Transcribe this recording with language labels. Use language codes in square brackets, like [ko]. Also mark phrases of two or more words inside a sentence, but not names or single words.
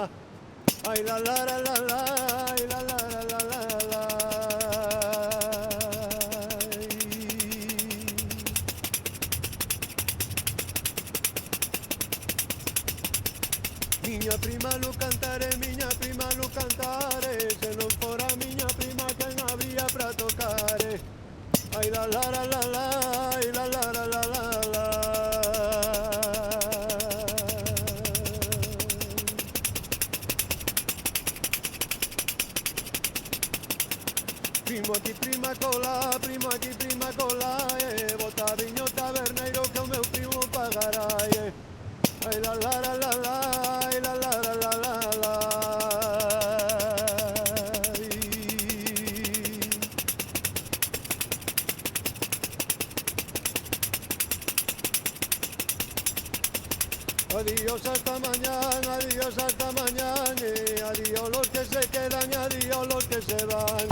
[gl] Ai, la la la la la, ai, la la la la la la. Miña prima no cantare, miña prima no cantare, se non fora miña prima quen habría pra tocare. Ay, la la la la la, ay, la la la la la la. Primo aquí, prima cola, bota viño taberneiro que o meu primo pagará, Ay, la la la la la, ay, la la la la la la. [es] Adiós hasta mañana, adiós hasta mañana, adiós los que se quedan, adiós los que se van.